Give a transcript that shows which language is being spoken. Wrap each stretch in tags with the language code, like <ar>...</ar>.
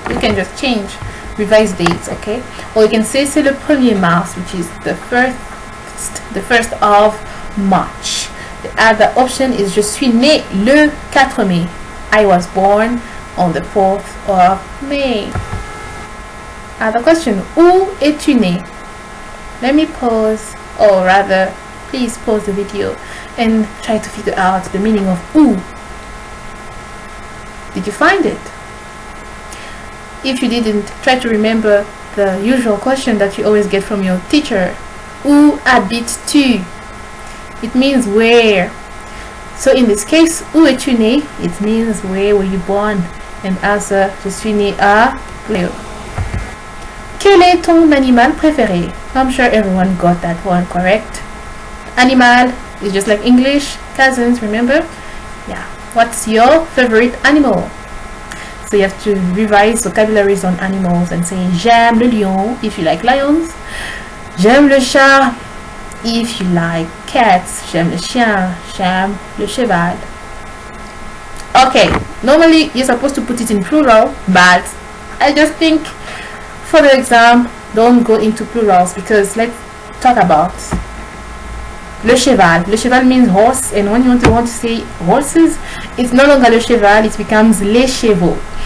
<en>You can just change, revise dates, okay? Or you can say</en> <fr>c'est le 1er mars,</fr> <en>which is the first of March. The other option is</en> <fr>je suis né le 4 mai.</fr> <en>I was born on the 4th of May. Other question:</en> <fr>où es-tu né?</fr> <en>Let me pause, or rather, please pause the video and try to figure out the meaning of où. Did you find it? If you didn't, try to remember the usual question that you always get from your teacher.</en> <fr>Où habites-tu?</fr> <en>It means where. So in this case,</en> <fr>où es-tu né?</fr> <en>It means where were you born? And answer:</en> <fr>je suis né à Léo. Quel est ton animal préféré?</fr> <en>I'm sure everyone got that one correct. Animal is just like English, cousins, remember? Yeah. What's your favorite animal? So you have to revise vocabularies on animals and say</en> <fr>j'aime le lion</fr> <en>if you like lions.</en> <fr>J'aime le chat</fr> <en>if you like cats.</en> <fr>J'aime le chien. J'aime le cheval.</fr> <en>Okay, normally you're supposed to put it in plural, but I just think for the exam, don't go into plurals, because let's talk about le cheval. Le cheval means horse, and when you want to say horses, it's no longer le cheval, it becomes les chevaux.</en>